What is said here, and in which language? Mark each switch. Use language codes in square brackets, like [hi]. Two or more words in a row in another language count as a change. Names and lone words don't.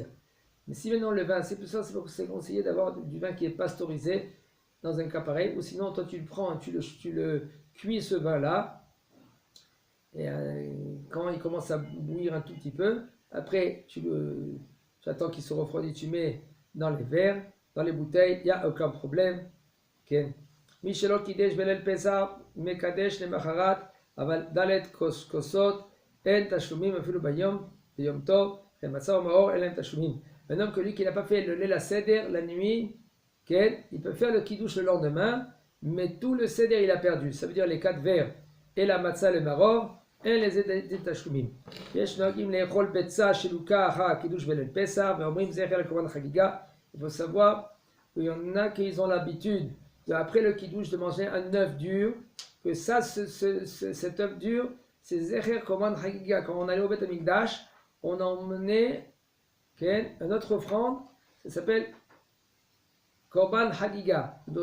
[fr] Mais si maintenant le vin, c'est pour ça c'est conseillé d'avoir du vin qui est pasteurisé dans un cas pareil, ou sinon, toi, tu le prends, tu le cuis ce vin-là, et quand il commence à bouillir un tout petit peu, après, tu attends qu'il se refroidisse, tu mets dans les verres, dans les bouteilles, il n'y a aucun problème. [he] כן. מי שלא קידש בליל פסח מקדש למחרת, אבל ד' כוסות אין תשלומים אפילו ביום טוב, מצה ומאור אין להם תשלומים. [fr] Un homme que lui qui n'a pas fait le [he] ליל סדר [fr] la nuit, il peut faire le kiddush le lendemain, mais tout le Seder il a perdu. Ça veut dire les 4 verres et la matzah le maror, [he] אין לזה תשלומים. יש נוהגים לאכול ביצה שלוקה אחר הקידוש בליל פסח, ואומרים זכר לקורבן החגיגה. [fr] Il faut savoir qu'il y en a qui ont l'habitude après le kiddush de manger un œuf dur, que ça, cet œuf dur, c'est [he] זכר קורבן חגיגה. [fr] Quand on allait au Beth Amikdash, on emmenait une autre offrande, ça s'appelle [he] קורבן חגיגה.